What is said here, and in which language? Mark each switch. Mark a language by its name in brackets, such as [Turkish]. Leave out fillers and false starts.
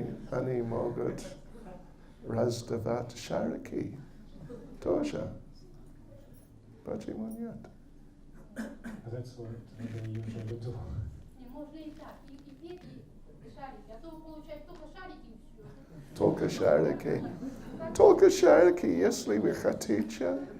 [Russian] Они могут раздавать шарики тоже. Почему нет? [English] That's what they usually do. [Russian] Не, можно и так, и петь, и шарики. А то вы получаете только шарики и все. Только шарики. Только шарики, если вы хотите.